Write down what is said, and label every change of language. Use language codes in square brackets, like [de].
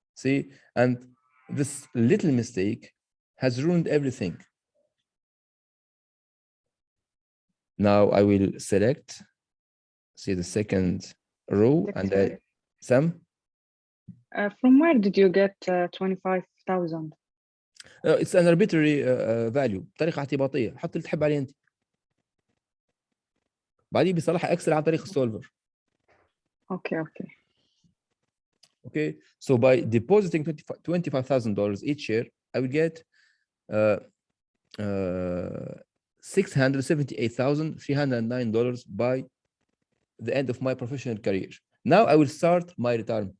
[en] See, and this little mistake has ruined everything. Now I will select, see the second row, and Sam? From where did you get 25,000? It's an arbitrary value، [ar] بطريقة اعتباطية، حط اللي تحب عليه أنت. بعدين بيصلحها اكسل عن طريق السولفر. [en] Okay, so by depositing $25,000 each year, I will get $678,309 by the end of my professional career. Now I will start my retirement.